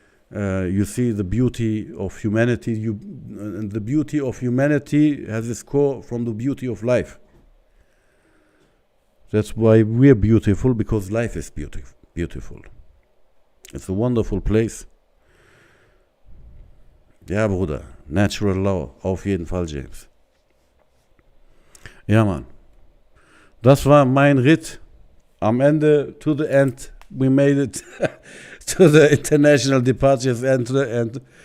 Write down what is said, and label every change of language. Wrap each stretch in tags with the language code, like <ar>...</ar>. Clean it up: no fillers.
<en>You see the beauty of humanity, and the beauty of humanity has its core from the beauty of life. That's why we're beautiful, because life is beautiful. It's a wonderful place.</en> <de>Ja, Bruder,</de> <en>natural law,</en> <de>auf jeden Fall, James. Ja, Mann. Das war mein Ritt. Am Ende,</de> <en>to the end, we made it to the international departures entrance.</en>